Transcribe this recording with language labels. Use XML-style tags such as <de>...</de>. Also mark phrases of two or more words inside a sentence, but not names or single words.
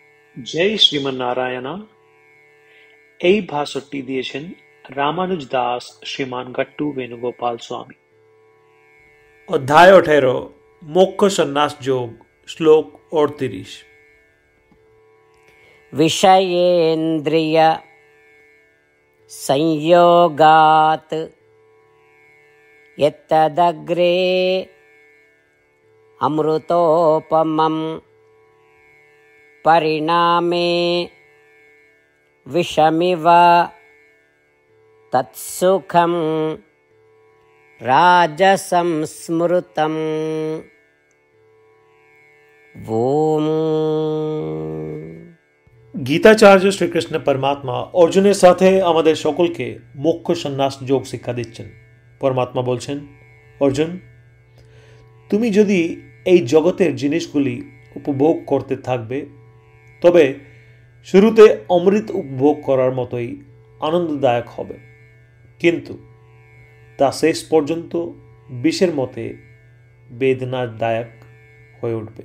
<bn>জয় শ্রীমন্নারায়ণা। এই ভাষণটি দিয়েছেন রামানুজ দাস শ্রীমান গট্টু বেণুগোপাল স্বামী। অধ্যায় 18 মোক্ষ সন্ন্যাস যোগ শ্লোক 38।</bn> <sa>विषयेन्द्रिय संयोगात् यत्तदग्रे अमृतोपमं परिणामे विषमिव तत्सुखं राजसंस्मृतम्। ओम।</sa> <bn>গীতাচার্য শ্রীকৃষ্ণ পরমাত্মা অর্জুনের সাথে আমাদের সকলকে মোক্ষ সন্ন্যাস যোগ শিক্ষা দিচ্ছেন। পরমাত্মা বলছেন, অর্জুন, তুমি যদি এই জগতের জিনিসগুলি উপভোগ করতে থাকবে তবে শুরুতে অমৃত উপভোগ করার মতোই আনন্দদায়ক হবে, কিন্তু তা শেষ পর্যন্ত বিষের মতে বেদনাদায়ক হয়ে উঠবে।</bn>